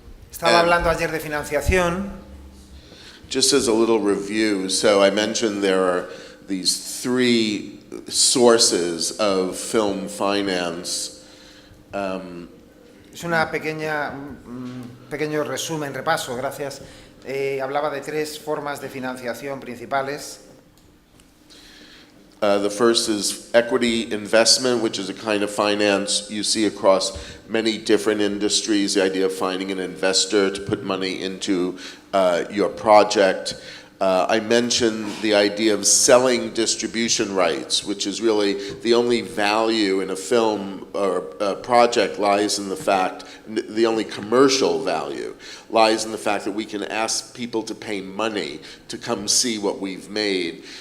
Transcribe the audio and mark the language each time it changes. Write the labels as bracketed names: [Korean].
[Spanish] Estaba hablando ayer de financiación. [English] Just as a little review, so I mentioned there are these three sources of film finance. [Spanish] Es una pequeño resumen, repaso, gracias. Hablaba de tres formas de financiación principales. [English] The first is equity investment, which is a kind of finance you see across many different industries, the idea of finding an investor to put money into your project. I mentioned the idea of selling distribution rights, which is really the only value in a film or a project lies in the fact, the only commercial value lies in the fact that we can ask people to pay money to come see what we've made.